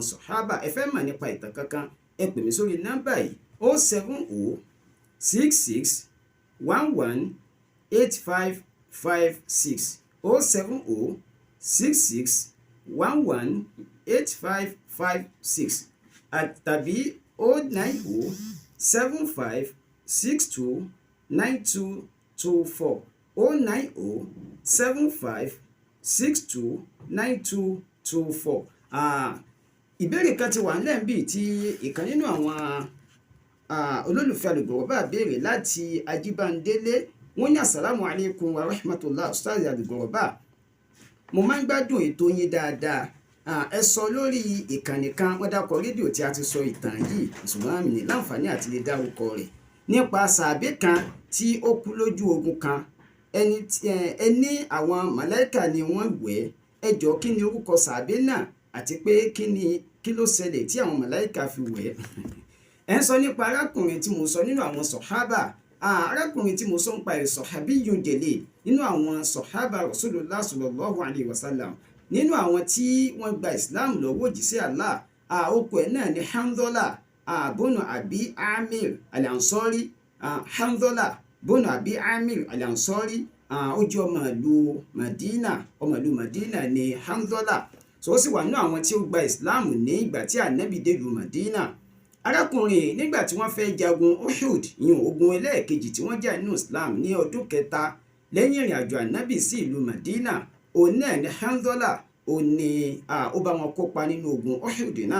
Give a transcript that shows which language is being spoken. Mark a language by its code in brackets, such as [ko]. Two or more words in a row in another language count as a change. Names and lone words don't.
[yo] sàhábà, ẹ fẹ́ mọ̀ nípa ìtàn kankan, ẹ pè mí sórí nọ́mbà yìí 07066118556 07066118556 tàbí 09075629224 09075629224. Ìbéèrè kan ti wà nílẹ̀ bí tí ìkan nínú àwọn olólùfẹ́ Al-Ghuraba béèrè láti Ajíbándélé. Wọ́n ní [ar] السلام عليكم ورحمة الله أستاذ الغرباء, [yo] mo máa ń gbádùn ètò yín dáadáa. Ẹ sọ lórí ìkànnì kan wọ́n dákọ̀ rédíò tí a ti sọ ìtàn yìí ṣùgbọ́n mi ní láǹfààní àti lè dárúkọ rẹ̀, nípa sàábé kan tí ó kú lójú ogun kan. Ẹni àwọn màláíkà ni wọ́n wẹ̀ ẹ́, ẹ jọ̀ọ́ kí ni orúkọ sàábé náà àti pé kí ló ṣẹlẹ̀ tí àwọn màláíkà fi wẹ̀ ẹ́. Ẹ ń sọ nípa arákùnrin tí mo sọ nínú àwọn sọ̀hábà. Arákùnrin tí mo sọ ń pa ẹ̀ [ar] صحابي جليل [yo] nínú àwọn sọ̀hábà [ar] رسول الله صلى الله عليه وسلم, [yo] nínú àwọn tí wọ́n gba Islam lọ́wọ́ òjíṣẹ́ Allah. Orúkọ ẹ̀ náà ni Hanzala bónú àbí Amir al-Ansari. Hanzala bónú àbí Amir al-Ansari, ó jẹ́ ọmọ ìlú Madina ni Hanzala. So ó sì wà nínú àwọn tí ó gba Islam ní ìgbà tí ànábì dé ìlú Madina. Arákùnrin nígbà tí wọ́n fẹ́ jagun Uhud, ìyẹn ogun ẹlẹ́ẹ̀kejì tí wọ́n jà nínú Islam ní ọdún kẹta lẹ́yìn ìrìn àjò ànábì sí ìlú Madina, òun náà ni Hanzala ó bá wọn kópa nínú ogun Uhud náà.